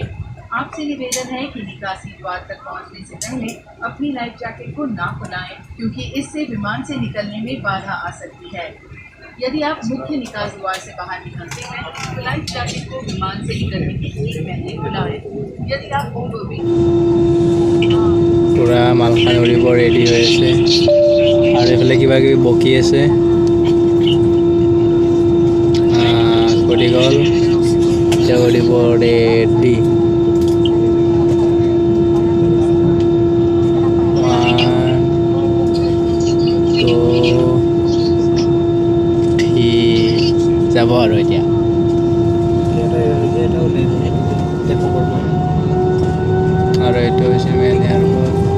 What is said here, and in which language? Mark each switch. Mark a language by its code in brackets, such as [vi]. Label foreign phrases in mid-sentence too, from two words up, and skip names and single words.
[hi] आपसे निवेदन है कि निकासी द्वार तक पहुंचने से पहले अपनी लाइफ जैकेट को ना फुलाएं क्योंकि इससे विमान से निकलने में बाधा आ सकती है। यदि आप मुख्य निकास द्वार से बाहर निकलते हैं तो लाइफ जैकेट को विमान से निकलने के ठीक पहले फुलाएं। यदि आप ओवरवेट [as] পূৰা মালখান উৰিব ৰেডি হৈ আছে আৰু এইফালে কিবা কিবি বকি আছে কৰি গ'ল এতিয়া উড়িব ৰেডি যাব আৰু এতিয়া আৰু এইটো হৈছে [en] main airport